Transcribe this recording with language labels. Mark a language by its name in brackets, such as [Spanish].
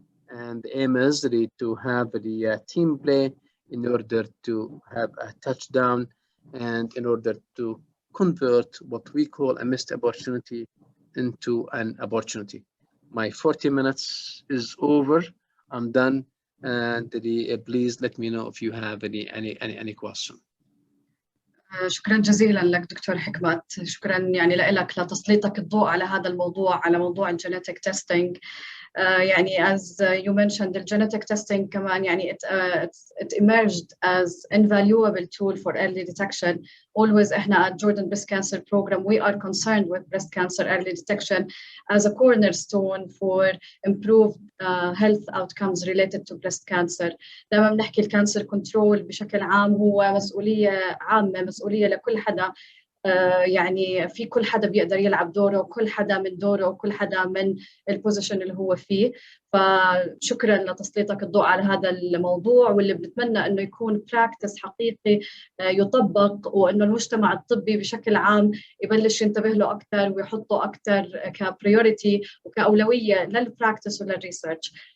[English] And the aim is to have the team play in order to have a touchdown and in order to convert what we call a missed opportunity into an opportunity. My 40 minutes is over. I'm done. And please let me know if you have any question. [Arabic] شكرا جزيلا لك دكتور حكمت. شكرا يعني لك لتسليطك الضوء على هذا الموضوع، على موضوع الجينيتك تيستينج. يعني [English] as you mentioned, the genetic testing [Arabic] كمان يعني [English] it emerged as invaluable tool for early detection. Always [Arabic] احنا [English] at Jordan Breast Cancer Program we are concerned with breast cancer early detection as a cornerstone for improved health outcomes related to breast cancer. [Arabic] دائما بنحكي الكانسر كنترول بشكل عام هو مسؤولية عامة، مسؤولية لكل حدا. يعني في كل حدا بيقدر يلعب دوره، وكل حدا من دوره، وكل حدا من البوزيشن اللي هو فيه. فشكرا لتسليطك الضوء على هذا الموضوع، واللي بنتمنى انه يكون براكتس حقيقي يطبق، وانه المجتمع الطبي بشكل عام يبلش ينتبه له اكثر ويحطه اكثر كبريوريتي وكاولويه للبراكتس وللريسيرش.